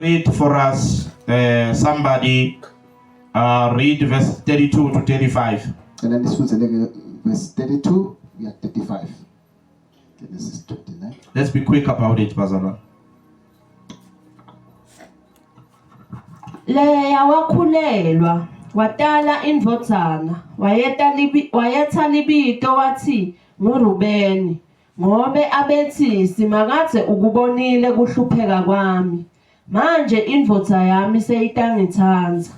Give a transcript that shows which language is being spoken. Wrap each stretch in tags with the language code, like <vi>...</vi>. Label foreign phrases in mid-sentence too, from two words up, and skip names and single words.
<en>Read for us, somebody read verse 32 to 35. And then this was verse 32, we are 35. Genesis 29. Let's be quick about it,</en> <ss>Bazala. Leya wakhulelwa watala indvodzana wayetha libito wathi nguRubeni ngobe abethi simakadze ukubonile kuhlupheka kwami manje indvodza yami seyitangithanza.</ss>